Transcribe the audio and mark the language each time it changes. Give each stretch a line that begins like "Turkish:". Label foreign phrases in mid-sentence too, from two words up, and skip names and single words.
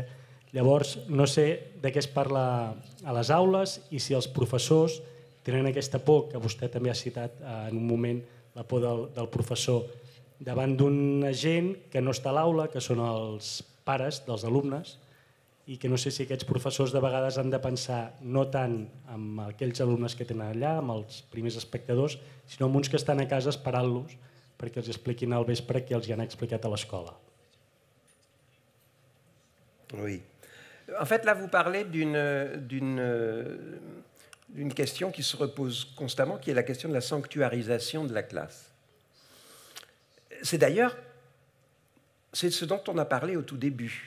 Catalan: Llavors, no sé de què es parla a les aules i si els professors tenen aquesta por que vostè també ha citat en un moment, la por del professor, davant d'una gent que no està a l'aula, que són els pares dels alumnes, i que no sé si aquests professors de vegades han de pensar no tant amb aquells alumnes que tenen allà, amb els primers espectadors, sinó amb uns que estan a casa esperant-los perquè els expliquin al vespre que els hi han explicat a l'escola.
French: Oui. En fait, là, vous parlez d'une question qui se repose constamment, qui est la question de la sanctuarisation de la classe. C'est d'ailleurs, c'est ce dont on a parlé au tout début.